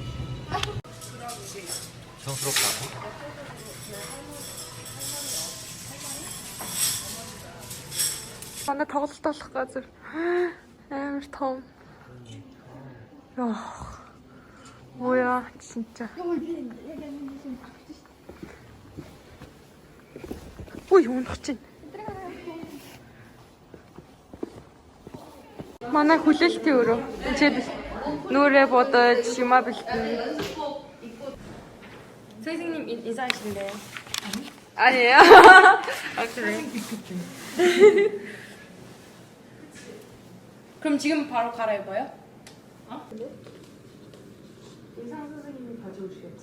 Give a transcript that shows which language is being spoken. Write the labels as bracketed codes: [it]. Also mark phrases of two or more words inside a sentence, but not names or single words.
[ko] 성스럽다고? [mn] Манай тоглолт болох газар амар том. [ko] 뭐야 진짜. [mn] Ой, унах чинь. Манай хүлээлтийн өрөө. Энд нүрээ бодож юмаа бэлтэн. [ko] 선생님 인사하시는데요? 아니에요. 그래. 그럼 지금 바로 갈아입어요? 의상 선생님이 가져오시겠지?